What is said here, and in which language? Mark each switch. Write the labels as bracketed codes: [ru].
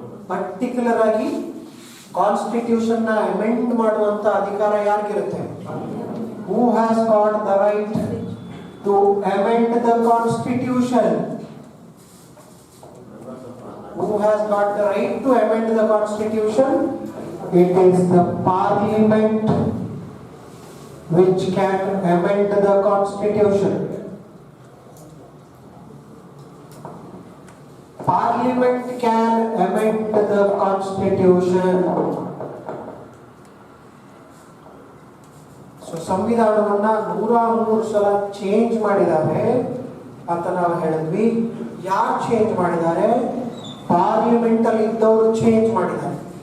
[kn] Particular ಆಗಿ constitution ನ amend ಮಾಡುವಂತ ಅಧಿಕಾರ ಯಾರಿಗಿರುತ್ತೆ? [en] Who has got the right to amend the constitution? Who has got the right to amend the constitution? It is the parliament which can amend the constitution. Parliament can amend the constitution. [kn] So ಸಂವಿಧಾನವನ್ನ 103 ಸಲ change ಮಾಡಿದ್ದಾರೆ ಅಂತ ನಾವು ಹೇಳಿದ್ವಿ. ಯಾರು change ಮಾಡಿದ್ದಾರೆ? Parliament ಅಲ್ಲಿ ಇದ್ದವರು change ಮಾಡಿದ್ದಾರೆ.